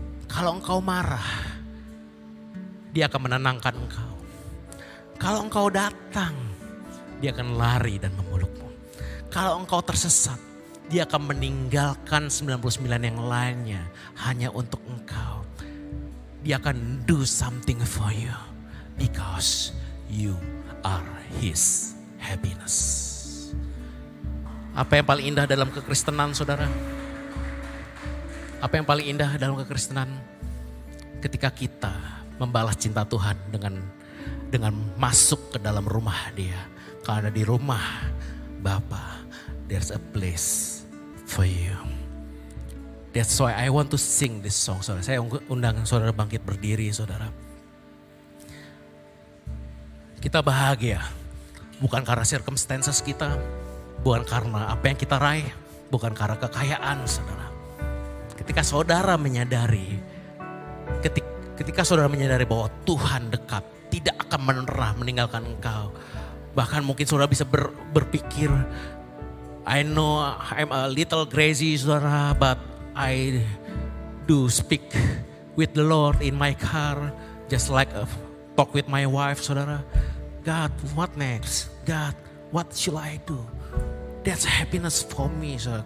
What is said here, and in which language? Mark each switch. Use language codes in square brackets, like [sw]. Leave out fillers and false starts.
[id] Kalau engkau marah, dia akan menenangkan engkau. Kalau engkau datang, dia akan lari dan memelukmu. Kalau engkau tersesat, dia akan meninggalkan 99 yang lainnya hanya untuk engkau. Dia akan [en] do something for you because you are his happiness. [id] Apa yang paling indah dalam kekristenan, saudara? Apa yang paling indah dalam kekristenan? Ketika kita membalas cinta Tuhan dengan masuk ke dalam rumah dia. Karena di rumah Bapa, [en] there's a place for you. That's why I want to sing this song, saudara. [id] Saya undang saudara bangkit berdiri, saudara. Kita bahagia, bukan karena circumstances kita, bukan karena apa yang kita raih, bukan karena kekayaan, saudara. Ketika saudara menyadari, ketika saudara menyadari bahwa Tuhan dekat, tidak akan pernah meninggalkan engkau. Bahkan mungkin saudara bisa berpikir, [en] I know I'm a little crazy, saudara, but I do speak with the Lord in my car, just like a talk with my wife, saudara. God, what next? God, what should I do? That's happiness for me, saudara.